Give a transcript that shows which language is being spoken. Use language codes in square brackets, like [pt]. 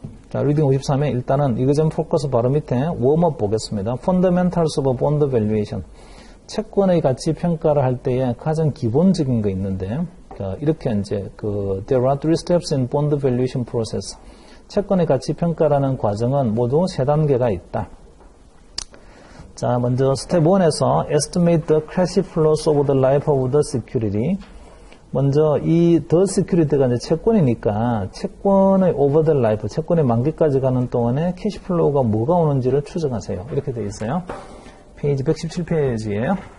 [ko] 자, 리딩 53에 일단은 이거점 포커스 바로 밑에 웜업 보겠습니다. [en] Fundamentals of Bond Valuation. [ko] 채권의 가치 평가를 할 때에 가장 기본적인 거 있는데, 이렇게 이제 [en] There are three steps in bond valuation process. [ko] 채권의 가치 평가라는 과정은 모두 3단계가 있다. 자, 먼저 스텝 1에서 [en] estimate the cash flows over the life of the security. [ko] 먼저 이 [en] the security [ko] 가 이제 채권이니까 채권의 [en] over the life, [ko] 채권의 만기까지 가는 동안에 캐시 플로우가 뭐가 오는지를 추정하세요. 이렇게 되어 있어요. 페이지 117페이지예요.